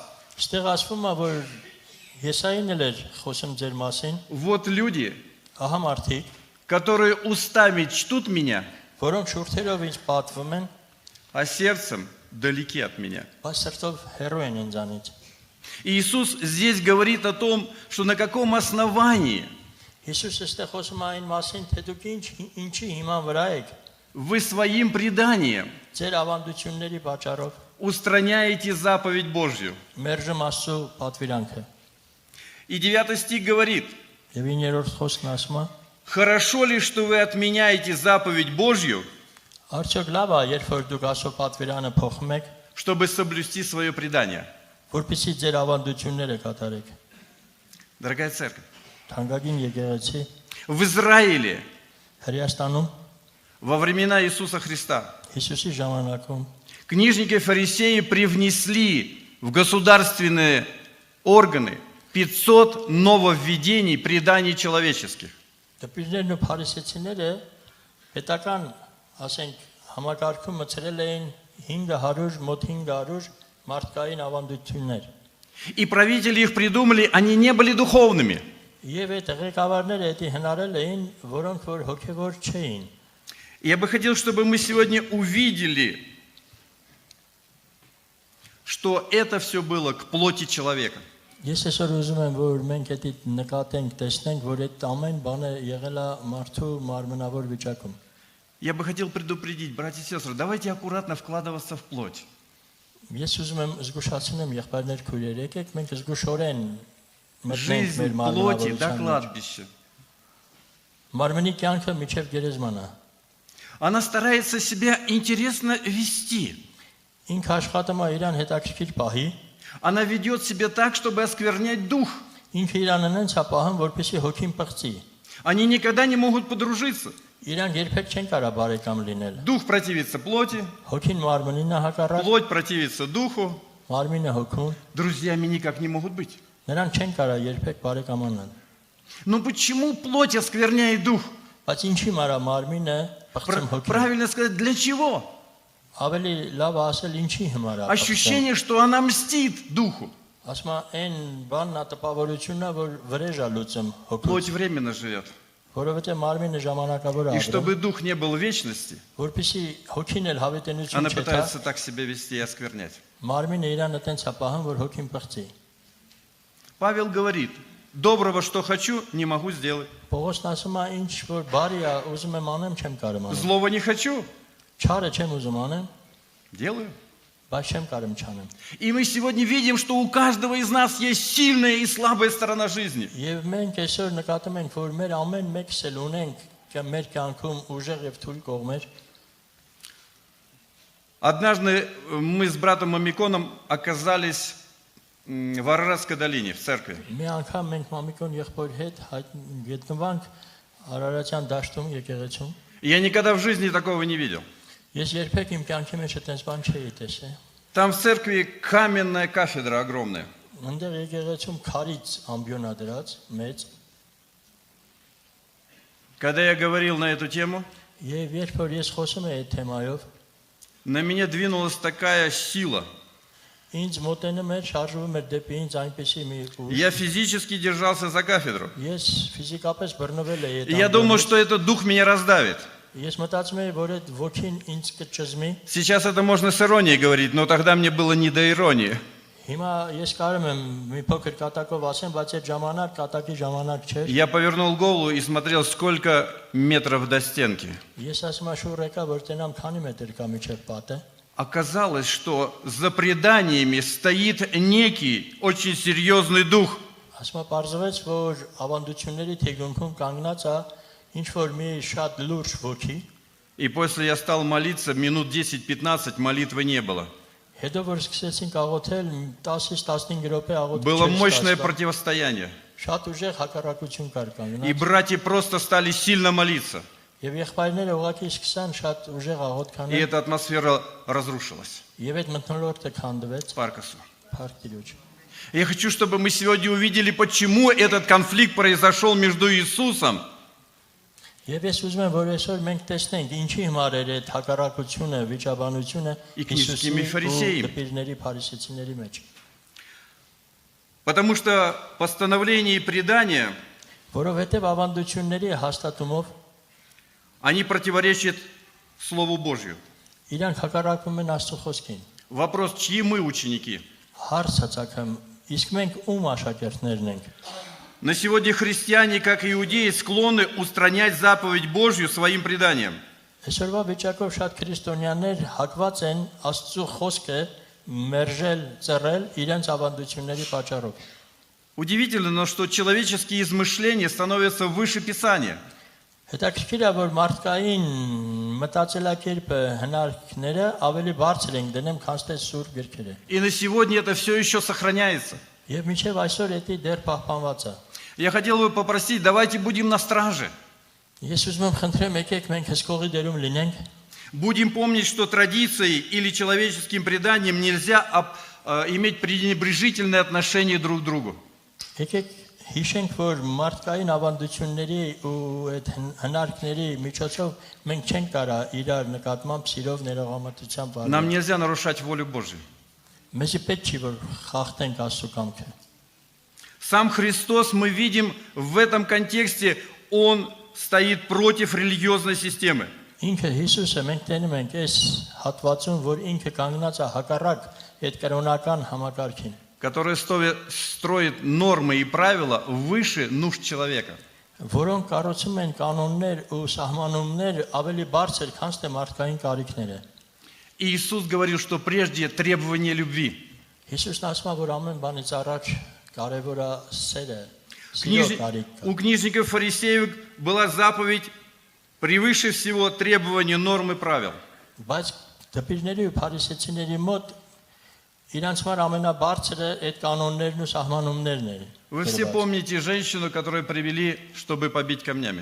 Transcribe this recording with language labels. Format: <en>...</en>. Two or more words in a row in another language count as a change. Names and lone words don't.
<hy>Այստեղ ասվում է, որ Եսային էլ էր խոսում ձեր մասին,</hy> <ru>Вот люди,</ru> <hy>ահա մարդիկ,</hy> <ru>которые устами чтут меня,</ru> <hy>որոնք շուրթերով ինձ պատվում են,</hy> <ru>а сердцем далеки от меня.</ru> <hy>բայց սրտով հեռու են ինձանից։</hy> <ru>И Иисус здесь говорит о том, что на каком основании</ru> <hy>Հիսուսը այստեղ խոսում է այն մասին, թե դուք ինչի հիման վրա եք,</hy> <ru>вы своим преданием</ru> <hy>ձեր ավանդությունների պատճառով</hy> <ru>устраняете заповедь Божью.</ru> <hy>մերժում Աստծո պատվիրանքը։</hy> <ru>И 9 стих говорит,</ru> <hy>Եվ 9-րդ խոսքն ասում է,</hy> <ru>хорошо ли, что вы отменяете заповедь Божью,</ru> <hy>Արդյոք լավ է, երբ որ դուք Աստծո պատվիրանը փոխում եք,</hy> <ru>чтобы соблюсти свое предание?</ru> <hy>որպեսզի ձեր ավանդությունները կատարեք։</hy> <ru>Дорогая церковь,</ru> <hy>Թանկագին եկեղեցի</hy> <ru>в Израиле</ru> <hy>Հրեաստանում</hy> <ru>во времена Иисуса Христа</ru> <hy>Հիսուսի ժամանակում</hy> <ru>книжники и фарисеи привнесли в государственные органы 500 нововведений преданий человеческих.</ru> <hy>դպիրներն ու փարիսեցիները պետական, ասենք, համակարգում մցրել էին 500 մոտ 500 մարդկային ավանդություններ։</hy> <ru>И правители их придумали, они не были духовными.</ru> <hy>Եվ այդ ղեկավարները դա հնարել էին, որոնք որ հոգևոր չէին։</hy> <ru>Я бы хотел, чтобы мы сегодня увидели, что это все было к плоти человека.</ru> <hy>Ես այսօր ուզում եմ, որ մենք դա նկատենք, տեսնենք, որ այդ ամեն բանը եղել է մարդու մարմնավոր վիճակում։</hy> <ru>Я бы хотел предупредить, братья и сестры, давайте аккуратно вкладываться в плоть.</ru> <hy>Ես ուզում եմ զգուշացնեմ եղբայրներ քույրեր, եկեք մենք զգուշորեն մտնենք</hy> <ru>Жизнь</ru> <hy>մեր</hy> <ru>плоти до</ru> <hy>մարմնավորության մեջ։</hy> <ru>кладбища.</ru> <hy>Մարմնի կյանքը միջև գերեզման է։</hy> <ru>Она старается себя интересно вести.</ru> <hy>Ինքը աշխատում է իրան հետաքրքիր պահի,</hy> <ru>Она ведет себя так, чтобы осквернять дух.</ru> <hy>ինքը իրան նենց է պահում, որպեսզի հոգին պղծի։</hy> <ru>Они никогда не могут подружиться.</ru> <hy>Իրան երբեք չեն կարող բարեկամ լինել։</hy> <ru>Дух противится плоти,</ru> <hy>Հոգին մարմնին է հակառակ,</hy> <ru>плоть противится духу.</ru> <hy>մարմինը հոգուն,</hy> <ru>Друзьями никак не могут быть.</ru> <hy>նրանք չեն կարող երբեք բարեկամանալ։</hy> <ru>Но почему плоть оскверняет дух?</ru> <hy>Բայց ինչի մարա մարմինը պղծում հոգին։</hy> <ru>Правильно сказать, для чего?</ru> <hy>Ավելի լավ է ասել ինչի համար է։</hy> <ru>Ощущение, что она мстит духу.</ru> <hy>Ասում է այն բանն է տպավորությունն է, որ վրեժ է լուծում հոգուց,</hy> <ru>Плоть временно живет.</ru> <hy>որովհետև մարմինը ժամանակավոր է</hy> <ru>И</ru> <hy>ապրում,</hy> <ru>чтобы дух не был в вечности,</ru> <hy>որpեսզի հոգին էլ հավիտենություն</hy> <ru>она</ru> <hy>չտա,</hy> <ru>пытается так себя вести и осквернять.</ru> <hy>մարմինը իրան այտենց է պահում, որ հոգին պղծի։</hy> <ru>Павел говорит, доброго, что хочу, не могу сделать.</ru> <hy>Պողոսն ասում է ինչ որ բարի է, ուզում եմ անեմ, չեմ կարող անեմ։</hy> <ru>Злого не хочу,</ru> <hy>Չարը չեմ ուզում անեմ,</hy> <ru>делаю.</ru> <hy>բայց չեմ կարող չանեմ։</hy> <ru>И мы сегодня видим, что у каждого из нас есть сильная и слабая сторона жизни.</ru> <hy>Եվ մենք այսօր նկատում ենք, որ մեր ամեն մեկս էլ ունենք մեր кյանքում ուժեղ եւ թույլ կողմեր։</hy> <ru>Однажды мы с братом Мамиконом оказались в Араратской долине, в церкви.</ru> <hy>Մի անգամ մենք մամիկոն եղբոր հետ գտնվանք Արարատյան դաշտում եկեղեցում։</hy> <ru>Я никогда в жизни такого не видел.</ru> <hy>Ես երբեք իմ կյանքի մեջ այդպես բան չէի տեսել։</hy> <ru>Там в церкви каменная кафедра огромная.</ru> <hy>Այնտեղ եկեղեցում քարից ամբիոնա դրած մեծ։</hy> <ru>Когда я говорил на эту тему,</ru> <hy>Եվ երբ որ ես խոսում եի այդ թեմայով,</hy> <ru>на меня двинулась такая сила.</ru> <hy>ինձ մոտենում էր, շարժվում էր դեպի ինձ այնպեսի մի ուժ։</hy> <ru>Я физически держался за кафедру.</ru> <hy>Ես ֆիզիկապես բռնվել էի այդ</hy> <ru>И я думал,</ru> <hy>ամբիոնից։</hy> <ru>что этот дух меня раздавит.</ru> <hy>Ես մտածում էի, որ այդ ոգին ինձ կճզմի։</hy> <ru>Сейчас это можно с иронией говорить, но тогда мне было не до иронии.</ru> <hy>Հիմա ես կարող եմ մի փոքր կատակով ասեմ, բայց այդ ժամանակ կատակի ժամանակ չէր։</hy> <ru>Я повернул голову и смотрел, сколько метров до стенки.</ru> <hy>Ես ասում եմ շուռ եկա, որ տենամ քանի մետր կա միջև պատը։</hy> <ru>Оказалось, что за преданиями стоит некий очень серьезный дух.</ru> <hy>Ասում եմ բարձվեց, որ ավանդությունների թեգունքում կանգնած է ինչ որ մի շատ լուրջ ոգի։</hy> <ru>И после я стал молиться, минут 10-15 молитвы не было.</ru> <hy>Հետո որ սկսեցինք աղոթել 10-ից 15 րոպե աղոթել։</hy> <ru>Было мощное противостояние.</ru> <hy>Շատ ուժեղ հակառակություն կար</hy> <ru>И</ru> <hy>կանգնած։</hy> <ru>братья просто стали сильно молиться.</ru> <hy>Եվ եղբայրները ուղղակի սկսան շատ ուժեղ աղոթ</hy> <ru>И</ru> <hy>կանել։</hy> <ru>эта атмосфера разрушилась.</ru> <hy>Եվ այդ մթնոլորտը քանդվեց Паркасу. Փառք Տիրոջ։</hy> <ru>Я хочу, чтобы мы сегодня увидели, почему этот конфликт произошел между Иисусом</ru> <hy>Եվ ես ուզում եմ, որ այսօր մենք տեսնենք ինչի համար էր այդ հակառակությունը, վիճաբանությունը</hy> <ru>И книжниками и фарисеями.</ru> <hy>դպիրների փարիսեցիների մեջ։</hy> <ru>Потому что постановление и предание,</ru> <hy>Որովհետև ավանդությունների հաստատումով</hy> <ru>они противоречат Слову Божью.</ru> <hy>իրանք հակառակվում են Աստծո խոսքին։</hy> <ru>Вопрос, чьи мы ученики?</ru> <hy>Հարց ցածակում, իսկ մենք ում աշակերտներն ենք։</hy> <ru>На сегодня христиане, как и иудеи, склонны устранять заповедь Божью своим преданием.</ru> <hy>Այսօրվա վիճակով շատ քրիստոնյաներ հակված են Աստծո խոսքը մերժել, ծռել իրենց ավանդությունների պատճառով։</hy> <ru>Удивительно, но что человеческие измышления становятся выше Писания.</ru> <hy>Հետաքրքիր է, որ մարդկային մտածելակերպը հնարքները ավելի բարձր են դնում, քան թե սուրբ գրքերը։</hy> <ru>И на сегодня это все еще сохраняется.</ru> <hy>Եվ մինչև այսօր դա դեռ պահպանված է։</hy> <ru>Я хотел бы попросить, давайте будем на страже.</ru> <hy>Ես ուզում եմ խնդրեմ, եկեք մենք հսկողի դերում լինենք։</hy> <ru>Будем помнить, что традицией или человеческим преданием нельзя иметь пренебрежительное отношение друг к другу.</ru> <hy>Եկեք հիշենք, որ մարդկային ավանդությունների ու այդ հնարքների միջոցով մենք չենք կարա իրար նկատմամբ սիրով ներողամտությամբ վարել։</hy> <ru>Нам нельзя нарушать волю Божию.</ru> <hy>Մեզ պետք չի որ խախտենք Աստծո կամքը։</hy> <ru>Сам Христос, мы видим в этом контексте, Он стоит против религиозной системы.</ru> <hy>Ինքը Հիսուսը մենք տենում ենք այս հատվածում, որ ինքը կանգնած է հակառակ այդ կրոնական համակարգին,</hy> <ru>Которая строит нормы и правила выше нужд человека.</ru> <hy>որոնք կառուցում են կանոններ ու սահմանումներ ավելի բարձր, քան թե մարդկային կարիքները։</hy> <ru>И Иисус говорил, что прежде требование любви.</ru> <hy>Հիսուսն ասում է, որ ամեն բանից առաջ կարևոր է սերը, սիրո կարիքը։</hy> <ru>У книжников фарисеев была заповедь превыше всего требования норм и правил.</ru> <hy>Բայց դպիրների ու փարիսեցիների մոտ իրանց համար ամենաբարձրը այդ կանոններն ու սահմանումներն են։</hy> <ru>Вы все помните женщину, которую привели, чтобы побить камнями.</ru>